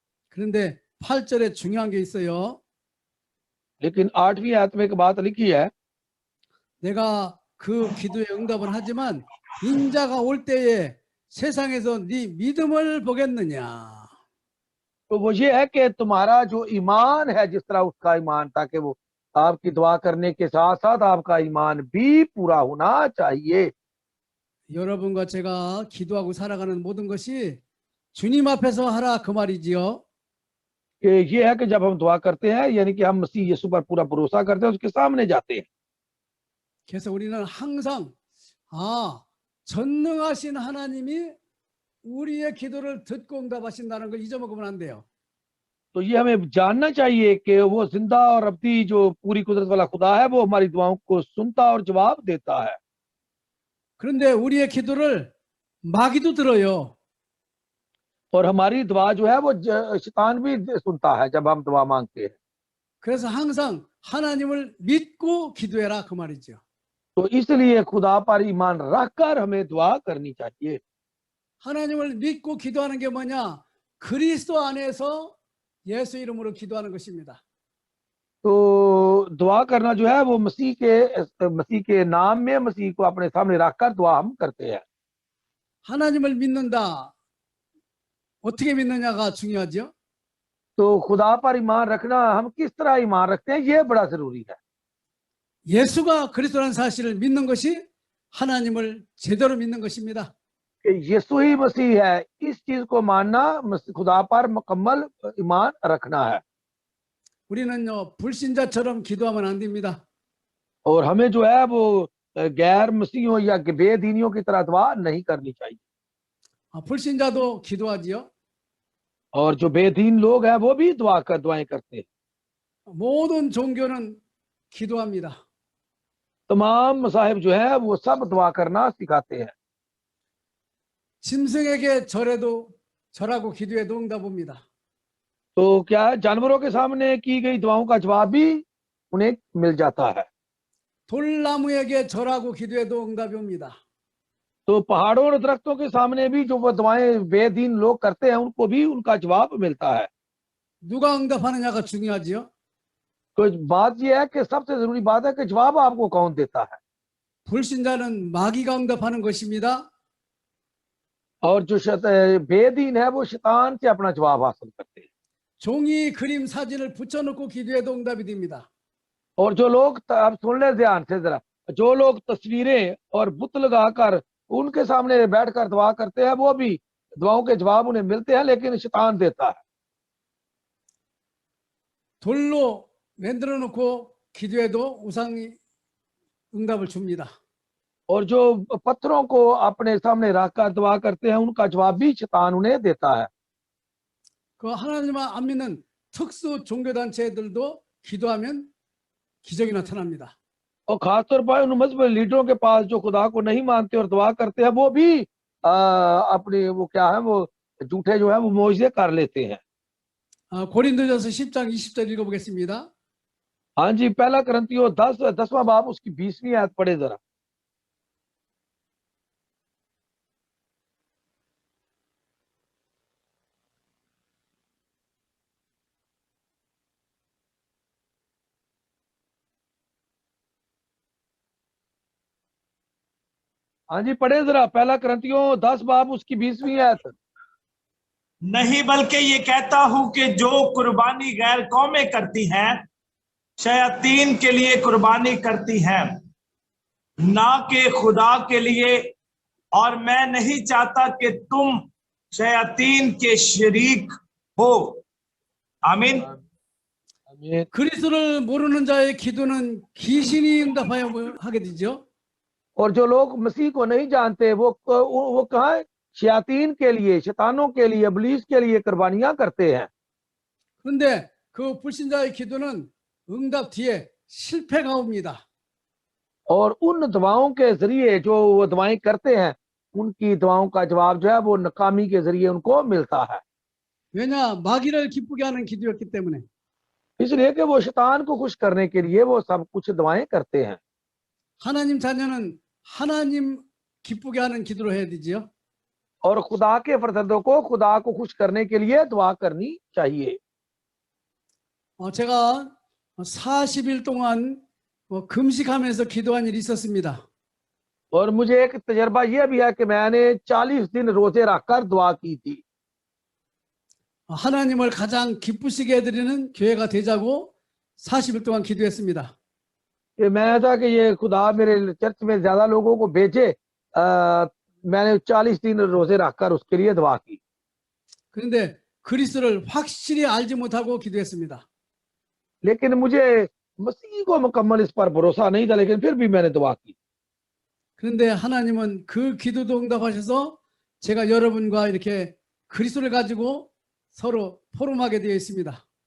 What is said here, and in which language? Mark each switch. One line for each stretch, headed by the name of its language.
Korean: 그런데 8절에 중요한 게 있어요.
Hindi: लेकिन 8वीं आयत में एक बात लिखी है,
Korean: 내가 그 기도에 응답을 하지만 인자가 올 때에 세상에서 네 믿음을 보겠느냐.
Hindi: तो वो ये है कि तुम्हारा जो ईमान है, जिस तरह उसका ईमान था कि वो आपकी दुआ करने के साथ साथ आपका ईमान भी पूरा होना चाहिए।
Korean: 여러분과 제가 기도하고 살아가는 모든 것이 주님 앞에서 하라 그 말이지요.
Hindi: कि ये है कि जब हम दुआ करते हैं यानी कि हम मसीह यीशु पर पूरा भरोसा करते हैं, उसके सामने जाते हैं।
Korean: 그래서 우리는 항상 전능하신 하나님이 우리의 기도를 듣고 응답하신다는 걸 잊어먹으면 안 돼요.
Hindi: तो ये हमें जानना चाहिए कि वो जिंदा और अब्दी जो पूरी कुदरत वाला खुदा है, वो हमारी दुआओं को सुनता और जवाब देता है।
Korean: 그런데 우리의 기도를 마귀도 들어요.
Hindi: और हमारी दुआ जो है वो शैतान भी सुनता है जब हम दुआ मांगते हैं।
Korean: 그래서 항상 하나님을 믿고 기도해라 그 말이죠.
Hindi: तो इसलिए खुदा पर ईमान रखकर हमें दुआ करनी चाहिए।
Korean: 하나님을 믿고 기도하는 게 뭐냐? 그리스도 안에서 예수 이름으로 기도하는 것입니다.
Hindi: तो दुआ करना जो है वो मसीह के नाम में मसीह को अपने सामने रखकर दुआ हम करते हैं।
Korean: 하나님을 믿는다. 어떻게 믿느냐가 중요하죠.
Hindi: तो खुदा पर ईमान रखना, हम किस तरह ईमान रखते हैं, ये बड़ा जरूरी है।
Korean: 예수가 그리스도라는 사실을 믿는 것이 하나님을 제대로 믿는 것입니다.
Hindi: कि यीशु ही मसीह है, इस चीज को मानना खुदा पर मुकम्मल ईमान रखना है।
Korean: 우리는요 불신자처럼 기도하면 안 됩니다.
Hindi: और हमें जो है वो गैर मसीहियों या बेदीनियों की तरह दुआ नहीं करनी चाहिए।
Korean: 불신자도 기도하지요.
Hindi: और जो बेदीन लोग हैं वो भी दुआएं करते हैं।
Korean: 모든 종교는 기도합니다.
Hindi: तमाम मसाहिब जो है वो सब दुआ करना सिखाते हैं।
Korean: 짐승에게 절하고 기도해도 응답 옵니다.
Hindi: तो क्या जानवरों के सामने की गई दुआओं का जवाब भी उन्हें मिल जाता है।
Korean: 돌나무에게 절하고 기도해도 응답이 옵니다.
Hindi: तो पहाड़ों और दरख्तों के सामने भी जो वो दुआएं बेदीन लोग करते हैं उनको भी उनका जवाब मिलता है।
Korean: 누가 응답하느냐가 중요하지요.
Hindi: तो बात यह है कि सबसे जरूरी बात है कि जवाब आपको कौन देता है।
Korean: 불신자는 마귀가 응답하는 것입니다.
Hindi: और जो बेदीन है वो शैतान से अपना जवाब हासिल करते हैं।
Korean: 종이 그림 사진을 붙여놓고 기도해도 응답이 됩니다.
Hindi: और जो लोग, आप सुन ले ध्यान से जरा, जो लोग तस्वीरें और बुत लगाकर उनके सामने बैठकर दुआ करते हैं वो भी दुआओं के जवाब उन्हें मिलते हैं, लेकिन शैतान देता है।
Korean: 돌로 만들어 놓고 기도해도 우상이 응답을 줍니다.
Hindi: और जो पत्थरों को अपने सामने रखकर दुआ करते हैं, उनका जवाब भी शैतान उन्हें देता है।
Korean: 그 하나님을 안 믿는 특수 종교단체들도 기도하면 기적이 나타납니다.
Hindi: और खासतौर पर उन मजहबी लीडरों के पास जो खुदा को नहीं मानते और दुआ करते हैं, वो भी अपने वो क्या है, वो झूठे जो है वो मोइजे कर लेते हैं।
Korean: 고린도전서 10장 20절 읽어보겠습니다.
Hindi: हाँ जी, पहला करंथियों 10वां बाब उसकी 20वीं आयत पढ़े जरा। हाँ जी, पढ़े जरा, पहला करंथियों 10 बाब उसकी 20वीं आयत। नहीं, बल्कि ये कहता हूं कि जो कुर्बानी गैर कौमें करती हैं, शयातीन के लिए कुर्बानी करती हैं, ना कि खुदा के लिए। और मैं नहीं चाहता कि तुम शयातीन के शरीक हो। आमीन। आमीन।
Korean: 그리스도를 모르는 자의 기도는 귀신이 응답하여 하게 되죠.
Hindi: और जो लोग मसीह को नहीं जानते, वो कहाँ है? शयातीन के लिए, शैतानों के लिए, इब्लीस के लिए कुर्बानियां करते हैं।
Korean: 그런데 그 불신자의 기도는 응답 뒤에 실패가 옵니다.
Hindi: और उन दुआओं के जरिए जो वो दुआएं करते हैं, उनकी दुआओं का जवाब जो है वो नाकामी के जरिए उनको मिलता है।
Korean: 왜냐? 마귀를 기쁘게 하는 기도였기 때문에.
Hindi: इसलिए कि वो शैतान को खुश करने के लिए वो सब कुछ दुआएं करते हैं।
Korean: 하나님 자녀는 하나님 기쁘게 하는 기도를 해야 되지요.
Hindi: और खुदा के फरजंदों को खुदा को खुश करने के लिए दुआ करनी चाहिए।
Korean: 제가 40일 동안 금식하면서 기도한 일이 있었습니다.
Hindi: और मुझे एक तजर्बा यह भी है कि मैंने 40 दिन रोजे रखकर दुआ की थी।
Korean: 하나님을 가장 기쁘시게 해드리는 교회가 되자고 40일 동안 기도했습니다.
Hindi: कि मैं था कि ये खुदा मेरे चर्च में ज्यादा लोगों को भेजे। मैंने 40 दिन रोजे रखकर उसके लिए दुआ की।
Korean: 그런데 그리스도를 확실히 알지 못하고 기도했습니다.
Hindi: लेकिन मुझे मसीह को मुकम्मल इस पर भरोसा नहीं था, लेकिन फिर भी मैंने दुआ की।
Korean: 그런데 하나님은 그 기도도 응답하셔서 제가 여러분과 이렇게 그리스도를 가지고 서로 포럼하게 되어 있습니다.